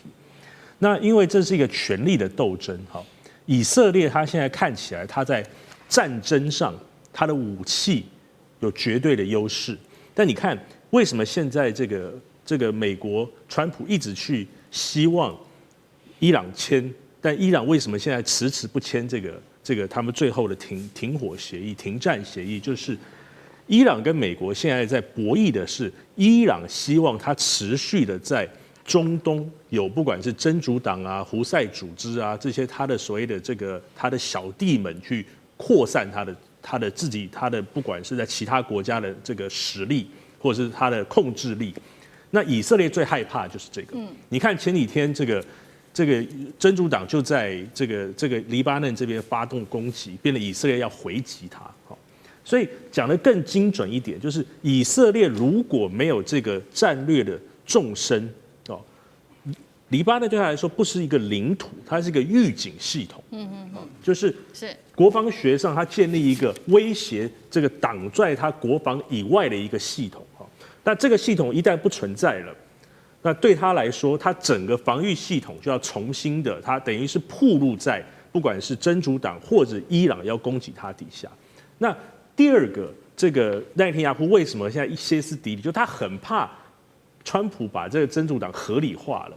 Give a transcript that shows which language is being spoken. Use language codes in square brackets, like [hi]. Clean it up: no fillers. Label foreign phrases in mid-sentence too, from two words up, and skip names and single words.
[zh] 那因為這是一個權力的鬥爭，哈，以色列他現在看起來他在戰爭上，他的武器有絕對的優勢，但你看為什麼現在這個美國川普一直去希望伊朗簽，但伊朗為什麼現在遲遲不簽這個他們最後的停火協議、停戰協議？就是伊朗跟美國現在在博弈的是，伊朗希望它持續的在中東有不管是真主黨啊、胡塞組織啊這些他的所謂的這個他的小弟們去擴散他的不管是在其他國家的這個實力或者是他的控制力。那以色列最害怕的就是這個。你看前幾天这個真主黨就在這個黎巴嫩這邊發動攻擊，變得以色列要回擊他。所以講得更精準一點，就是以色列如果沒有這個戰略的縱深，黎巴嫩對他來說不是一個領土，它是一個預警系統。就是國防學上，它建立一個威脅這個擋在它國防以外的一個系統。那這個系統一旦不存在了，那對他來說，他整個防禦系統就要重新的，他等於是暴露在不管是真主黨或者伊朗要攻擊他底下。那第二個，這個奈坦雅胡為什麼現在一歇斯底里？就他很怕川普把這個真主黨合理化了。